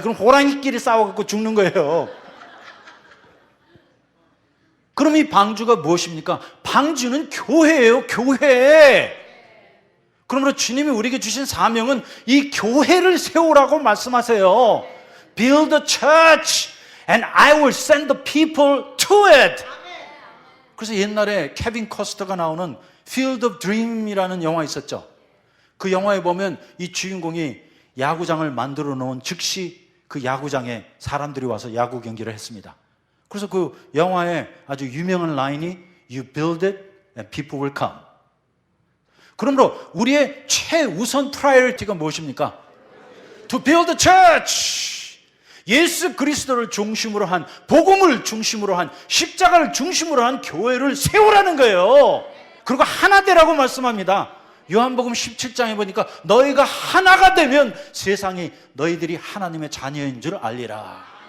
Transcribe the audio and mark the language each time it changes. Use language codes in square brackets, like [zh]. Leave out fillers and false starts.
[ko] 그럼 호랑이끼리 싸워갖고 죽는 거예요. 그럼 이 방주가 무엇입니까? 방주는 교회예요, 교회. 그러므로 주님이 우리에게 주신 사명은 이 교회를 세우라고 말씀하세요. [en] Build a church and I will send the people to it. [ko] 그래서 옛날에 케빈 커스터가 나오는 Field of Dream이라는 영화 있었죠. 그 영화에 보면 이 주인공이 야구장을 만들어 놓은 즉시 그 야구장에 사람들이 와서 야구 경기를 했습니다. 그래서 그 영화에 아주 유명한 라인이 [en] You build it and people will come. [ko] 그러므로 우리의 최우선 프라이어리티가 무엇입니까? [en] To build a church. [ko] 예수 그리스도를 중심으로 한, 복음을 중심으로 한, 십자가를 중심으로 한 교회를 세우라는 거예요. 그리고 하나 되라고 말씀합니다. 요한복음 17장에 보니까 너희가 하나가 되면 세상이 너희들이 하나님의 자녀인 줄 알리라.